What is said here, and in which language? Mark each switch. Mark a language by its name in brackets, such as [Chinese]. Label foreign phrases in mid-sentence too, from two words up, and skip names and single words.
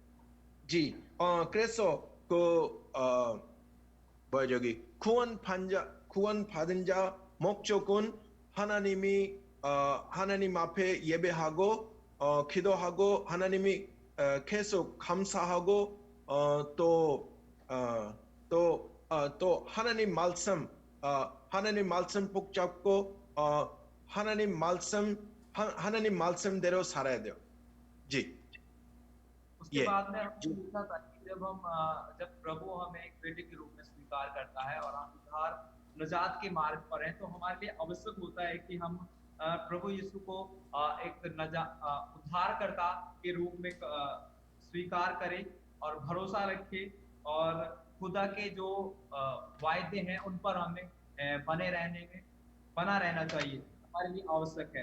[Korean] 그래서 구원받은 자 목적은 하나님 앞에 예배하고 기도하고 하나님이 계속 감사하고 또 하나님 말씀 붙잡고 하나님 말씀대로 살아야 돼요. [Hindi] उसके बाद में हमने देखा था कि जब प्रभु हमें एक बेटे के रूप में स्वीकार करता है और हम उद्धार नजात के मार्ग पर हैं, तो हमारे लिए आवश्यक होता है कि हम प्रभु यीशु को एक उद्धारकर्ता के रूप में स्वीकार करें और भरोसा रखें और खुदा के जो वायदे हैं उन पर हमें बना रहना चाहिए, हमारे लिए आवश्यक है।